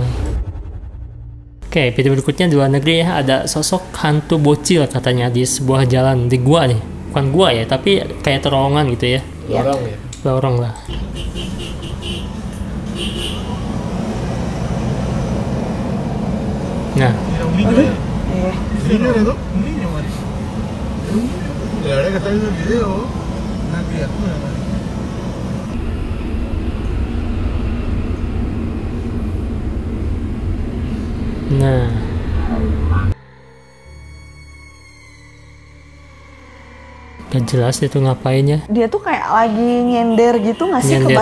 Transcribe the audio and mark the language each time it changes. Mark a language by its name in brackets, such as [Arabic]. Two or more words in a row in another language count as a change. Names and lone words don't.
[Indonesian] Oke, video berikutnya di luar negeri ya, ada sosok hantu bocil katanya di sebuah jalan di gua nih. Bukan gua ya, tapi kayak terowongan gitu ya. Lorong ya. Lorong lah. Nah, [Spanish] Era un niño, ¿eh? Eh, ¿El niño era un niño, Mari? Era un niño. La verdad que está viendo el video, una criatura, Mari. [Indonesian] nah. Gak jelas itu ngapain ya. dia tuh kayak lagi nyender gitu nggak sih ke